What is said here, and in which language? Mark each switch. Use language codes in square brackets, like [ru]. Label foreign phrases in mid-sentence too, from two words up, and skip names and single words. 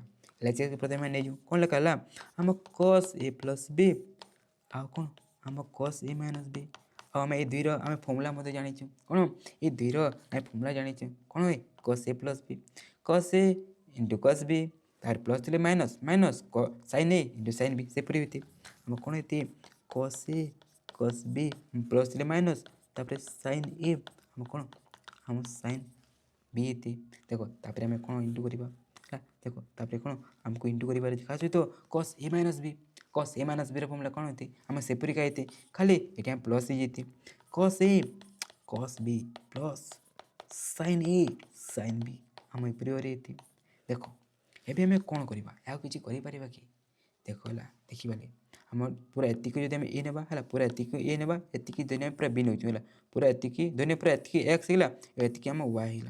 [or] LHS ପ୍ରଥମେ ଆମେ ନେଇଯିବୁ କ'ଣ ଲେଖା ହେଲା ଆମ cos A ପ୍ଲସ୍ B ଆଉ କ'ଣ ଆମ cos A ମାଇନସ୍ B ଆଉ ଆମେ ଏଇ ଦୁଇର ଆମେ ଫର୍ମୁଲା ମଧ୍ୟ ଜାଣିଛୁ କ'ଣ ଏଇ ଦୁଇର ଆମେ ଫର୍ମୁଲା ଜାଣିଛୁ କ'ଣ ହୁଏ cos A ପ୍ଲସ୍ B cos A ଇଣ୍ଟୁ cos B ତାର ପ୍ଲସ୍ ଥିଲେ ମାଇନସ୍ ମାଇନସ୍ sin A ଇଣ୍ଟୁ sin B ସେପରି ହୋଇଥାଏ। ଆମ କ'ଣ ହେଇଥାଏ cos A cos B ପ୍ଲସ୍ ଥିଲେ ମାଇନସ୍ ତାପରେ sin A ଆମ କ'ଣ ଆମ sin B ହେଇଥାଏ। ଦେଖ ତାପରେ ଆମେ କ'ଣ ଇଣ୍ଟୁ କରିବା ହେଲା। ଦେଖ ତାପରେ କ'ଣ ଆମକୁ ଇଣ୍ଟୁ କରିବାର ଅଛି କାହା ସହିତ cos A ମାଇନସ୍ B cos A ମାଇନସ୍ Bର ଫର୍ମୁଲା କ'ଣ ହେଇଥାଏ ଆମେ ସେପରିକା ହେଇଥାଏ ଖାଲି ଏଠି ଆମେ ପ୍ଲସ୍ ହେଇଯାଇଥାଏ cos A cos B ପ୍ଲସ୍ sin A sin B ଆମ ଏପରି ଭାବରେ ହେଇଥାଏ। ଦେଖ ଏବେ ଆମେ କ'ଣ କରିବା ଆଉ କିଛି କରିପାରିବା କି ଦେଖ ହେଲା ଦେଖିବାନି ଆମର ପୁରା ଏତିକି ଯଦି ଆମେ ଏ ନେବା ହେଲା ପୁରା ଏତିକି ଏ ନେବା ଏତିକି ଧରି ଆମେ ପୁରା ବି ନେଉଛୁ ହେଲା ପୁରା ଏତିକି ଧରି ପୁରା ଏତିକି x ହେଇଗଲା ଏତିକି ଆମ y ହେଇଗଲା।